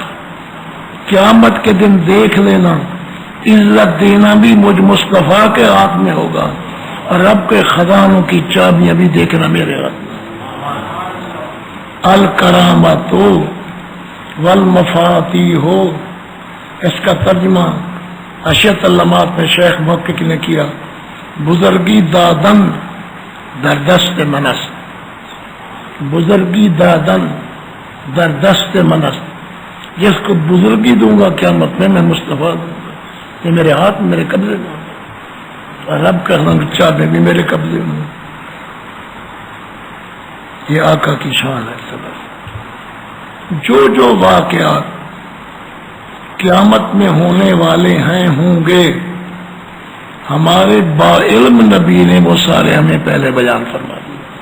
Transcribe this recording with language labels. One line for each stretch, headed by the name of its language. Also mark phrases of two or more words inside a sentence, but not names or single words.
Urdu: قیامت کے دن دیکھ لینا، عزت دینا بھی مجھ مصطفیٰ کے ہاتھ میں ہوگا، اور رب کے خزانوں کی چابیاں بھی دیکھنا میرے ہاتھ میں.
Arabic: الکرامت والمفاتیح،
Urdu: اس کا ترجمہ اشیت علامات میں شیخ محقق نے کیا،
Persian: بزرگی دادن در دست منست. بزرگی دادن در دست منست.
Urdu: جس کو بزرگی دوں گا قیامت میں مصطفیٰ دوں گا، یہ میرے ہاتھ میرے قبضے میں، اور رب کا چابے بھی میرے قبضے میں. یہ آقا کی شان ہے. جو واقعات قیامت میں ہونے والے ہیں ہوں گے، ہمارے با علم نبی نے وہ سارے ہمیں پہلے بیان فرما دیے.